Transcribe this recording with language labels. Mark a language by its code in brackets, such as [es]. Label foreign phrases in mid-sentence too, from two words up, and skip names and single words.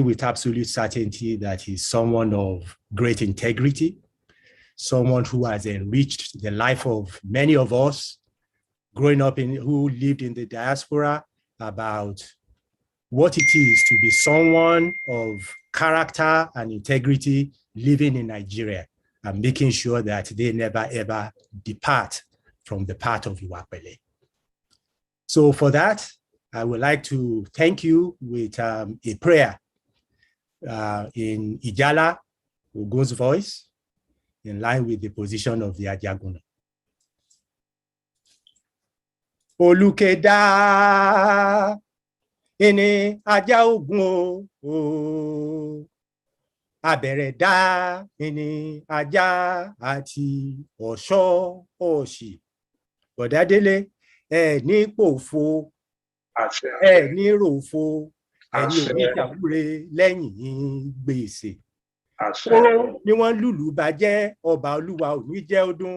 [en] with absolute certainty that he's someone of great integrity, someone who has enriched the life of many of us growing up who lived in the diaspora, about what it is to be someone of character and integrity living in Nigeria and making sure that they never ever depart from the path of Iwapele. So for that, I would like to thank you with a prayer in Ijala, Ogun's voice, in line with the position of the Ajaguna. [yo] Olukeda ini aja ogun o abereda ini aja àti ọ̀ṣọ́ òṣì. Bọ̀dá Délé, ẹ ní pòfo, ẹ ní ròfo, ẹni oníṣàwúre lẹ́yìn gbèsè. Ó ní wọ́n lùlù bàjẹ́, ọba olúwa ò ní jẹ́ ọdún.